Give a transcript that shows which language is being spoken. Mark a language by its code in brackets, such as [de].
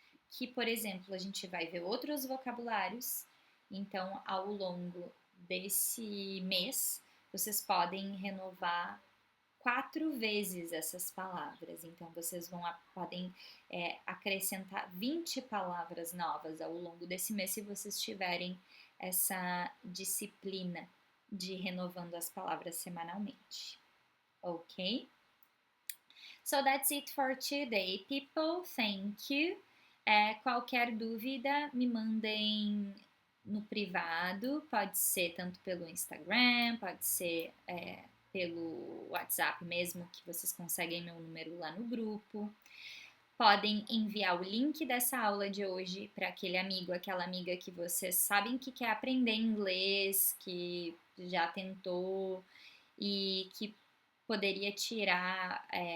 [pt] Que, por exemplo, a gente vai ver outros vocabulários, então ao longo desse mês vocês podem renovar 4 vezes essas palavras, então vocês podem acrescentar 20 palavras novas ao longo desse mês se vocês tiverem essa disciplina de renovando as palavras semanalmente, ok? [en] So that's it for today, people. Thank you. [pt] Qualquer dúvida, me mandem no privado, pode ser tanto pelo Instagram, pode ser pelo WhatsApp mesmo, que vocês conseguem meu número lá no grupo. Podem enviar o link dessa aula de hoje para aquele amigo, aquela amiga que vocês sabem que quer aprender inglês, que já tentou e que poderia tirar